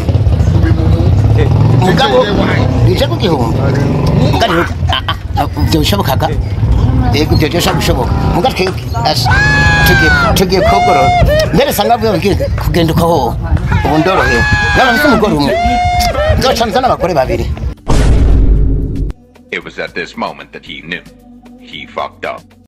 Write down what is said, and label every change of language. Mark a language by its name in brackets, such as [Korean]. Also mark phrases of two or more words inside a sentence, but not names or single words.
[Rundi] Mugabo rije ku gihumbi. Mugabo byo bishobokaga. Yego byo bishoboka. Mugabo tugiye kogoro. Mbere sanga byo kugenda uko ubu ndorohewe. Naba mfite umugore umwe. Nzocanza n'abagore babiri. [English] It was at this moment that he knew he fucked up.